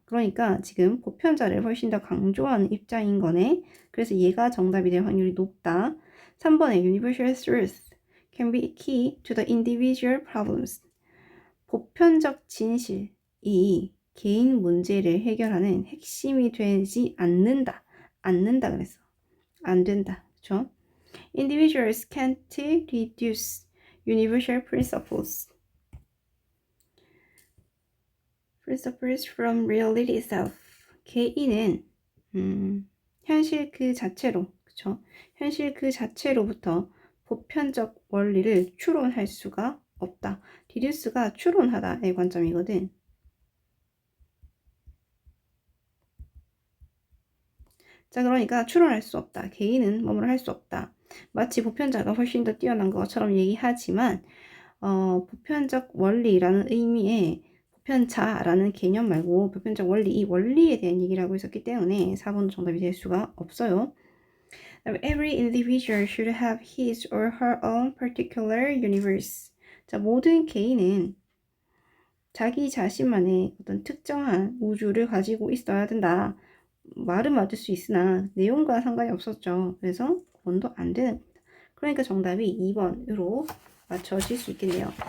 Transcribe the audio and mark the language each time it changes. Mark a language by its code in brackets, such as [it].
[ko] 그러니까 지금 보편자를 훨씬 더 강조하는 입장인 거네. 그래서 얘가 정답이 될 확률이 높다. 3번에 [en] universal truth can be a key to the individual problems. [ko] 보편적 진실이 개인 문제를 해결하는 핵심이 되지 않는다. 않는다 그랬어. 안 된다. 그쵸? [en] Individuals can't reduce universal principles from reality itself. [ko] 개인은 현실 그 자체로, 그쵸? 현실 그 자체로부터 보편적 원리를 추론할 수가 없다. reduce가 추론하다의 관점이거든. 자, 그러니까 추론할 수 없다. 개인은 뭐뭐를 할 수 없다. 마치 보편자가 훨씬 더 뛰어난 것처럼 얘기하지만 보편적 원리라는 의미의 보편자라는 개념 말고 보편적 원리, 이 원리에 대한 얘기를 하고 있었기 때문에 4번도 정답이 될 수가 없어요. [en] Every individual should have his or her own particular universe. [ko] 자, 모든 개인은 자기 자신만의 어떤 특정한 우주를 가지고 있어야 된다. 말은 맞을 수 있으나 내용과 상관이 없었죠. 그래서 9번도 안 되는 겁니다. 그러니까 정답이 2번으로 맞춰질 수 있겠네요.